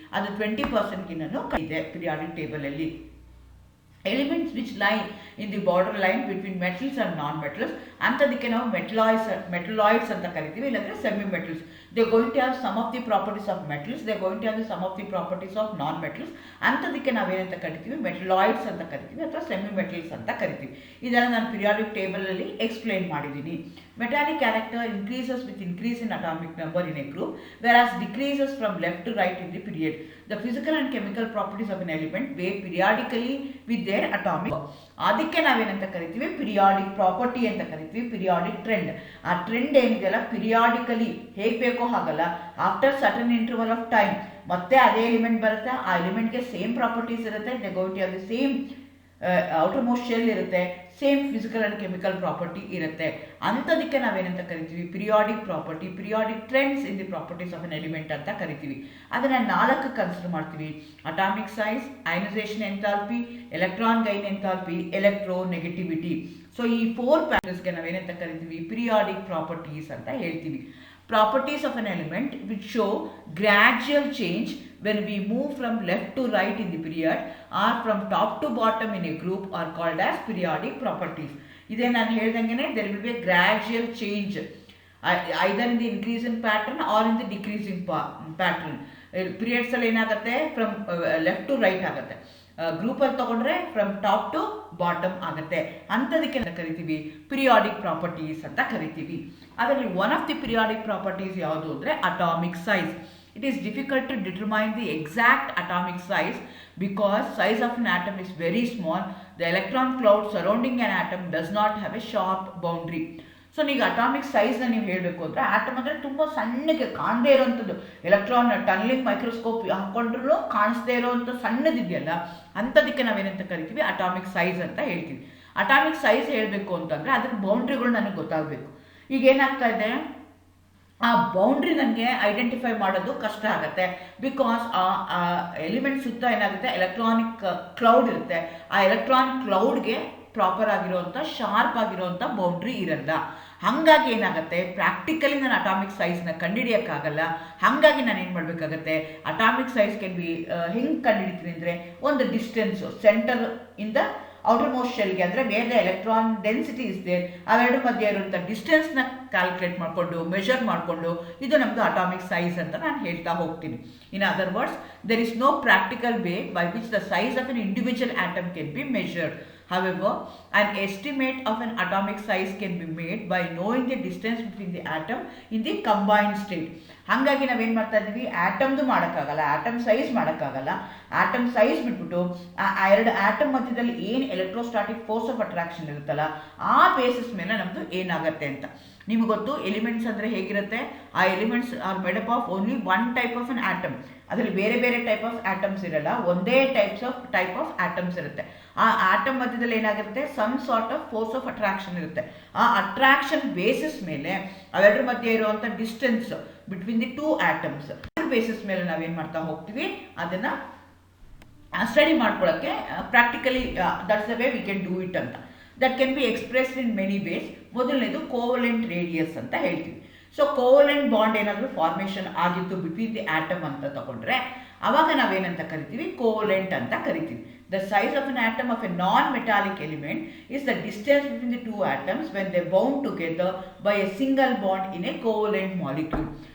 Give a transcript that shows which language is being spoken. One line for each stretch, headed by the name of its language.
Kannada: ಅದು 20%ಗಿನ್ನೂ ಇದೆ periodic ಟೇಬಲಲ್ಲಿ.
English: elements which lie in the border line between metals and non metals
Kannada: ಅಂಥದಕ್ಕೆ ನಾವು ಮೆಟಲಾಯ್ಡ್ಸ್ ಅಂತ ಕರಿತೀವಿ, ಇಲ್ಲಾಂದರೆ semi metals.
English: They going to have some of the properties of metals, they going to have some of the properties of non metals.
Kannada: ಅಂಥದಕ್ಕೆ ನಾವೇನಂತ ಕರಿತೀವಿ, metalloids ಅಂತ ಕರಿತೀವಿ ಅಥವಾ semi metals ಅಂತ ಕರಿತೀವಿ. ಇದನ್ನು ನಾನು ಪಿರಿಯಾಡಿಕ್ ಟೇಬಲಲ್ಲಿ ಎಕ್ಸ್ಪ್ಲೈನ್ ಮಾಡಿದ್ದೀನಿ.
English: Metallic character increases with increase in atomic number in a group, whereas decreases from left to right in the period. The physical and chemical properties of an element vary periodically with their atomic.
Kannada: ಅದಕ್ಕೆ ನಾವೇನಂತ ಕರಿತೀವಿ, periodic property ಅಂತ ಕರಿತೀವಿ, periodic trend. ಆ trend ಏನಿದೆಯಲ್ಲ periodically ಹೇಗೆ ಬೇಕೋ ಹಾಗಲ್ಲ,
English: after certain interval of time
Kannada: ಮತ್ತೆ ಅದೇ ಎಲಿಮೆಂಟ್ ಬರುತ್ತೆ, ಆ ಎಲಿಮೆಂಟ್ಗೆ ಸೇಮ್ ಪ್ರಾಪರ್ಟೀಸ್ ಇರುತ್ತೆ.
English: They going to have the same outermost shell ಇರುತ್ತೆ, same physical and chemical property ಇರುತ್ತೆ.
Kannada: ಅಂಥದಕ್ಕೆ ನಾವೇನಂತ ಕರಿತೀವಿ, periodic property,
English: periodic trends in the properties of an element
Kannada: ಅಂತ ಕರಿತೀವಿ. ಅದನ್ನು 4 ಕನ್ಸಿಡರ್ ಮಾಡ್ತೀವಿ: atomic size, ionisation enthalpy, electron gain enthalpy, electro negativity. So ಈ 4 ಫ್ಯಾಕ್ಟರ್ಸ್ಗೆ ನಾವೇನಂತ ಕರಿತೀವಿ, ಪಿರಿಯಾಡಿಕ್ ಪ್ರಾಪರ್ಟೀಸ್ ಅಂತ ಹೇಳ್ತೀವಿ.
English: Properties of an element which show gradual change when we move from left to right in the period or from top to bottom in a group are called as periodic properties.
Kannada: Iday nanu helidangene
English: there will be a gradual change either in the increasing pattern or in the decreasing pattern.
Kannada: Periods ಅಲ್ಲಿ ಏನಾಗುತ್ತೆ, from left to right ಆಗುತ್ತೆ. ಗ್ರೂಪಲ್ಲಿ ತಗೊಂಡ್ರೆ from top two bottom ಆಗುತ್ತೆ. ಅಂಥದಕ್ಕೆ ಕರಿತೀವಿ periodic properties ಅಂತ ಕರಿತೀವಿ. ಅದರಲ್ಲಿ one of the periodic properties ಯಾವುದು ಅಂದರೆ atomic size.
English: It is difficult to determine the exact atomic size because size of an atom is very small. The electron cloud surrounding an atom does not have a sharp boundary.
Kannada: So ಈಗ atomic ಸೈಜ್ನ ನೀವು ಹೇಳಬೇಕು ಅಂದರೆ atom ಅಂದರೆ ತುಂಬ ಸಣ್ಣಗೆ ಕಾಣದೇ ಇರೋವಂಥದ್ದು, electron ಟನ್ಲಿಂಗ್ microscope ಹಾಕ್ಕೊಂಡ್ರೂ ಕಾಣಿಸ್ದೇ ಇರೋವಂಥ ಸಣ್ಣದಿದೆಯಲ್ಲ, ಅಂಥದಕ್ಕೆ ನಾವೇನಂತ ಕರಿತೀವಿ ಅಟಾಮಿಕ್ ಸೈಜ್ ಅಂತ ಹೇಳ್ತೀವಿ. ಅಟಾಮಿಕ್ ಸೈಜ್ ಹೇಳಬೇಕು ಅಂತಂದರೆ ಅದ್ರ ಬೌಂಡ್ರಿಗಳು ನನಗೆ ಗೊತ್ತಾಗಬೇಕು. ಈಗ ಏನಾಗ್ತಾ ಇದೆ, ಆ ಬೌಂಡ್ರಿ ನನಗೆ ಐಡೆಂಟಿಫೈ ಮಾಡೋದು ಕಷ್ಟ ಆಗುತ್ತೆ. ಬಿಕಾಸ್ ಆ ಎಲಿಮೆಂಟ್ ಸುತ್ತ ಏನಾಗುತ್ತೆ, ಎಲೆಕ್ಟ್ರಾನಿಕ್ ಕ್ಲೌಡ್ ಇರುತ್ತೆ. ಆ ಎಲೆಕ್ಟ್ರಾನಿಕ್ ಕ್ಲೌಡ್ಗೆ ಪ್ರಾಪರ್ ಆಗಿರೋವಂಥ ಶಾರ್ಪ್ ಆಗಿರೋವಂಥ ಬೌಂಡ್ರಿ ಇರಲ್ಲ. ಹಾಗಾಗಿ ಏನಾಗುತ್ತೆ, ಪ್ರಾಕ್ಟಿಕಲಿ ನಾನು ಅಟಾಮಿಕ್ ಸೈಜ್ನ ಕಂಡುಹಿಡಿಯೋಕ್ಕಾಗಲ್ಲ. ಹಾಗಾಗಿ ನಾನು ಏನು ಮಾಡಬೇಕಾಗತ್ತೆ, ಅಟಾಮಿಕ್ ಸೈಜ್ ಕ್ಯಾನ್ ಬಿ ಹೆಂಗೆ ಕಂಡುಹಿಡಿತೀನಿ ಅಂದರೆ, ಒಂದು ಡಿಸ್ಟೆನ್ಸು ಸೆಂಟರ್ ಇಂದ ಔಟರ್ ಮೋಸ್ಟ್ ಶೆಲ್ಗೆ, ಅಂದರೆ
English: where the electron density is there,
Kannada: ಅವೆರಡು ಮಧ್ಯೆ ಇರುವಂಥ ಡಿಸ್ಟೆನ್ಸ್ನ ಕ್ಯಾಲ್ಕುಲೇಟ್ ಮಾಡಿಕೊಂಡು ಮೆಷರ್ ಮಾಡಿಕೊಂಡು ಇದು ನಮ್ಮದು ಅಟಾಮಿಕ್ ಸೈಜ್ ಅಂತ ನಾನು ಹೇಳ್ತಾ ಹೋಗ್ತೀನಿ.
English: In other words, there is no practical way by which the size of an individual atom can be measured. However, an estimate of an atomic size can be made by knowing the distance between the atom in the combined state.
Kannada: ಹಾಗಾಗಿ ನಾವೇನು ಮಾಡ್ತಾ ಇದ್ದೀವಿ, ಆಟಮ್ದು ಮಾಡೋಕ್ಕಾಗಲ್ಲ, atom size ಮಾಡೋಕ್ಕಾಗಲ್ಲ. Atom size ಬಿಟ್ಬಿಟ್ಟು ಆ ಎರಡು atom ಮಧ್ಯದಲ್ಲಿ ಏನು ಎಲೆಕ್ಟ್ರೋಸ್ಟಾಟಿಕ್ ಫೋರ್ಸ್ ಆಫ್ ಅಟ್ರಾಕ್ಷನ್ ಇರುತ್ತಲ್ಲ, ಆ ಬೇಸಿಸ್ ಮೇಲೆ ನಮ್ಮದು ಏನಾಗುತ್ತೆ ಅಂತ. ನಿಮಗೆ ಗೊತ್ತು, ಎಲಿಮೆಂಟ್ಸ್ ಅಂದರೆ ಹೇಗಿರುತ್ತೆ, ಆ
English: Elements are made up of only one type of an atom.
Kannada: ಅದರಲ್ಲಿ ಬೇರೆ ಬೇರೆ ಟೈಪ್ ಆಫ್ ಆಟಮ್ಸ್ ಇರಲ್ಲ, ಒಂದೇ ಟೈಪ್ ಆಫ್ ಆಟಮ್ಸ್ ಇರುತ್ತೆ. ಆ ಆಟಮ್ ಮಧ್ಯದಲ್ಲಿ ಏನಾಗಿರುತ್ತೆ, some sort of force of attraction ಇರುತ್ತೆ. ಆ ಅಟ್ರಾಕ್ಷನ್ ಬೇಸಿಸ್ ಮೇಲೆ ಅವೆರಡರ ಮಧ್ಯೆ ಇರುವಂಥ distance between the two atoms, basis ಮೇಲೆ ನಾವೇನು ಮಾಡ್ತಾ ಹೋಗ್ತೀವಿ, ಅದನ್ನು ಸ್ಟಡಿ ಮಾಡ್ಕೊಳ್ಳೋಕ್ಕೆ practically
English: that's the way we can do it
Kannada: ಅಂತ.
English: That can be expressed in many ways.
Kannada: ಮೊದಲನೇದು ಕೋವಲೆಂಟ್ ರೇಡಿಯಸ್ ಅಂತ ಹೇಳ್ತೀವಿ. ಸೊ ಕೋವಲೆಂಟ್ ಬಾಂಡ್ ಏನಾದರೂ ಫಾರ್ಮೇಷನ್ ಆಗಿತ್ತು ಬಿಟ್ವೀನ್ ದಿ ಆಟಮ್ ಅಂತ ತಗೊಂಡ್ರೆ ಆವಾಗ ನಾವೇನಂತ ಕರಿತೀವಿ, ಕೋವಲೆಂಟ್ ಅಂತ ಕರಿತೀವಿ.
English: The size of an atom of a non-metallic element is the distance between the two atoms when they bound together by a single bond in a covalent molecule.